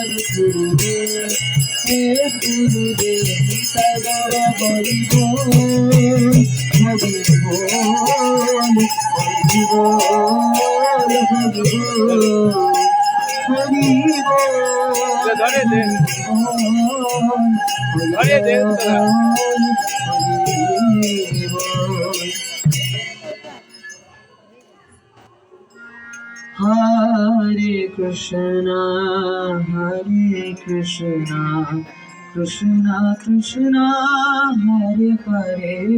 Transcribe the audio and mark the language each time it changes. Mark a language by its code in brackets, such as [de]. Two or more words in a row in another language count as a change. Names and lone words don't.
[bn] গুরুদেব হে গুরুদেব নিতাই গৌর হরি বল হরি বল হরি বল হরি বল হরি বল ধরে দে ধরে দে তোরা। [sa] हरे कृष्ण हरे कृष्ण कृष्ण कृष्ण हरे हरे,